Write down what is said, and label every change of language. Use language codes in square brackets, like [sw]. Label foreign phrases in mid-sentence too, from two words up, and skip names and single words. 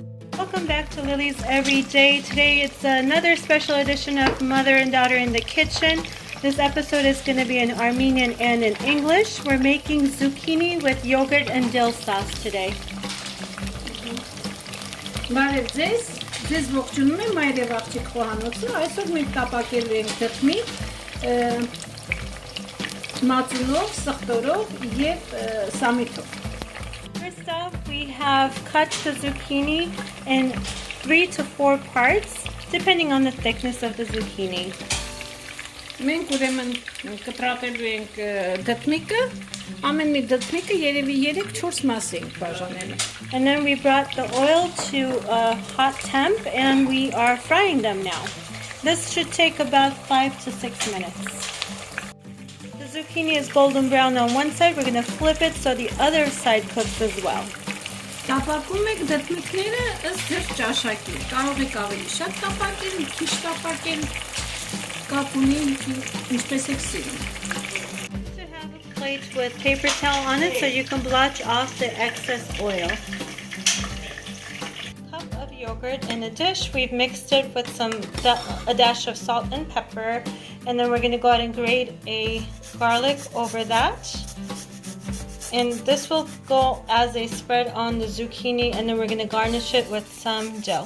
[en] Welcome back to Lily's Everyday. Today it's another special edition of Mother and Daughter in the Kitchen. This episode is going to be in Armenian and in English. We're making zucchini with yogurt and dill sauce today. [hy] Բարև ձեզ ողջունում եմ Մայր եւ աղջիկ խոհանոցը։ Այսօր մենք տապակել ենք դդմիկ, մածունով, սխտորով եւ սամիթով։ [en] First off, we have cut the zucchini in 3 to 4 parts, depending on the thickness of the zucchini. [hy] Մենք ուրեմն կտրատելու ենք դդմիկը, ամեն մի դդմիկը երևի 3-4 մաս ենք բաժանել։ [en] And then we brought the oil to a hot temp and we are frying them now. This should take about 5 to 6 minutes. The zucchini is golden brown on one side. We're going to flip it so the other side cooks as well. [hy] Տապակում եք դդմիկները ըստ ձեր ճաշակի։ Կարող եք ավելի շատ տապակել, քիչ տապակել, կապ ունի ինչպես եք սիրում։ [en] To have a plate with paper towel on it so you can blotch off the excess oil. Cup of yogurt in a dish. We've mixed it with a dash of salt and pepper, and then we're going to go ahead and grate a garlic over that. And this will go as a spread on the zucchini, and then we're going to garnish it with some dill.